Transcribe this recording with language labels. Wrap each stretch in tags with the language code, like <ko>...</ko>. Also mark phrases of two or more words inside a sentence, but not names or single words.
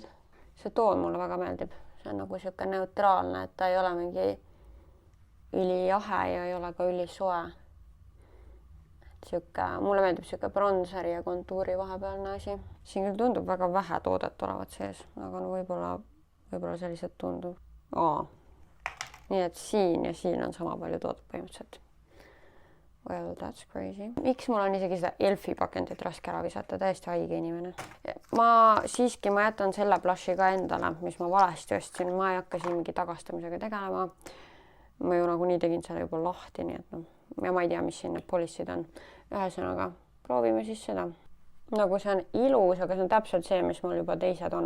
<et>See toon mulle väga meeldib. See on nagu siuke neutraalne, et ta ei ole mingi ülijahe ja ei ole ka ülisoe. Mulle meeldib siuke bronseri ja kontuuri vahepealne asi. Siin küll tundub väga vähe toodet olevat sees, aga no võib-olla sellised tundub. Nii et siin ja siin on sama palju toodet põhimõtteliselt.</et> <en>Well, that's crazy.</en> <et>Miks mul on isegi seda ELF-i pakendit raske ära visata, täiesti haige inimene. Ma jätan selle blushi ka endale, mis ma valesti ostsin. Ma ei hakka siin mingi tagastamisega tegelema. Ma ju nagu nii tegin selle juba lahti, nii et ja ma ei tea, mis siin need polissid on. Ühesõnaga, proovime siis seda. Nagu see on ilus, aga see on täpselt see, mis mul juba teised on.</et>